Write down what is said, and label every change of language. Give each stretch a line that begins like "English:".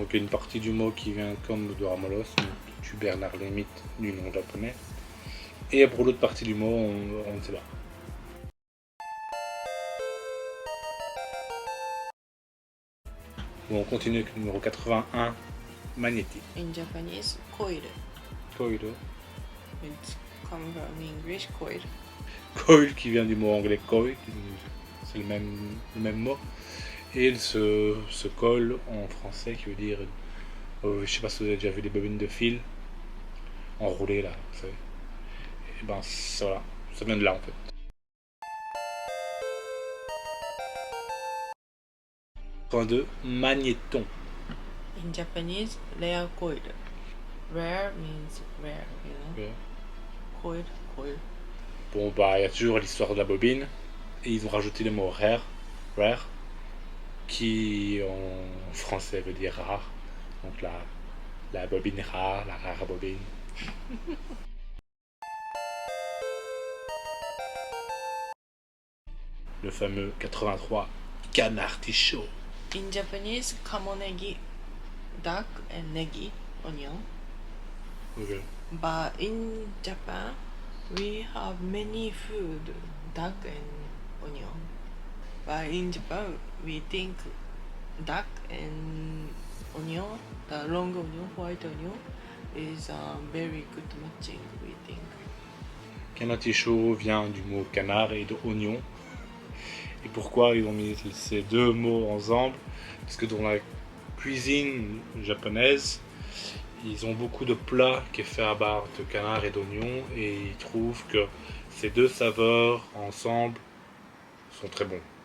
French: Donc une partie du mot qui vient comme de Ramolos, du Bernard l'ermite du nom japonais. Et pour l'autre partie du mot, on ne sait pas. Bon, on continue avec le numéro 81, Magnétique.
English: In Japanese, coil. Coil. It's come from English, coil.
French: Coil qui vient du mot anglais coil, c'est le même mot. Et il se colle en français qui veut dire, je sais pas si vous avez déjà vu des bobines de fil enroulées là, vous savez. Et ben voilà, ça vient de là en fait. Point 2, magnéton.
English: In Japanese, rare coil. Rare means rare, you know. Okay. Coil, coil.
French: Bon bah il y a toujours l'histoire de la bobine et ils ont rajouté le mot rare, qui en français veut dire rare. Donc la bobine rare, la rare bobine. Le fameux 83 canard tichot.
English: In Japanese, kamonegi, duck and negi, onion. Okay. But in Japan, we have many food, duck and onion. But in Japan, we think duck and onion, the long onion, white onion, is a very good matching, we think.
French: Canard tichot vient du mot canard et de oignon. Et pourquoi ils ont mis ces deux mots ensemble? Parce que dans la cuisine japonaise, ils ont beaucoup de plats qui est fait à base de canard et d'oignon et ils trouvent que ces deux saveurs ensemble sont très bons.